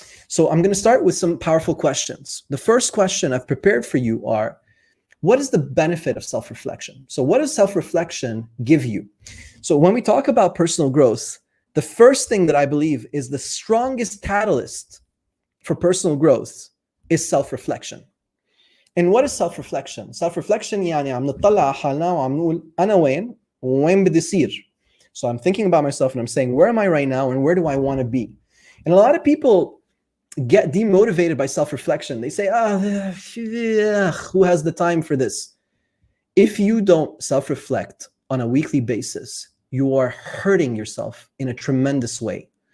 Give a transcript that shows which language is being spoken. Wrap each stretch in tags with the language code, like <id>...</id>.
<en>So I'm going to start with some powerful questions. The first question I've prepared for you are, what is the benefit of self-reflection? So what does self-reflection give you? So when we talk about personal growth, the first thing that I believe is the strongest catalyst for personal growth is self-reflection. And what is self-reflection?</en> <ar>Self-reflection يعني عم نطلع على حالنا وعم نقول أنا وين بدي أصير.</ar> <en>So I'm thinking about myself and I'm saying, where am I right now and where do I want to be? And a lot of people get demotivated by self-reflection. They say, who has the time for this? If you don't self-reflect on a weekly basis, you are hurting yourself in a tremendous way.</en>